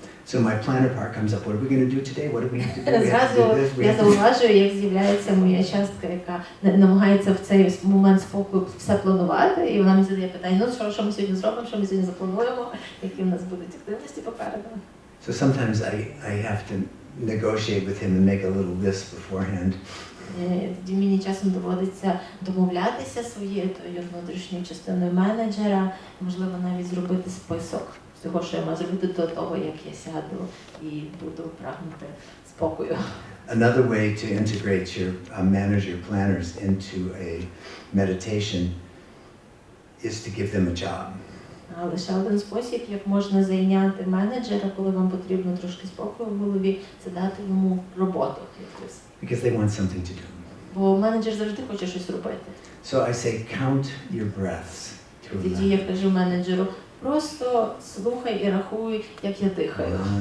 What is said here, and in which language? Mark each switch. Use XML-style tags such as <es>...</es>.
<en>So my planner part comes up. What are we going to do today? What do we have to do? We have to do</en> <uk>Зразу</uk> <en>this.</en> <uk>я зауважую, як з'являється моя частка, яка намагається в цей момент спокою все планувати, і вона мені задає питання: ну що ми сьогодні зробимо, що ми сьогодні заплануємо, які в нас будуть активності попереду.</uk> <en>So sometimes I have to negotiate with him and make a little list beforehand.</en> <uk>Тоді мені часом доводиться домовлятися своєю тою внутрішньою частиною менеджера, можливо, навіть зробити список всього, що я маю зробити до того, як я сяду і буду прагнути спокою.</uk> <en>Another way to integrate your manager planners into a meditation is to give them a job.</en> <uk>Лише один спосіб, як можна зайняти менеджера, коли вам потрібно трошки спокою в голові, це дати йому роботу якусь.</uk> <en>Because they want something to do.</en> <uk>Бо менеджер завжди хоче щось робити.</uk> <en>So I say, count your breaths.</en> <uk>Тоді я кажу менеджеру: просто слухай і рахуй, як я дихаю.</uk>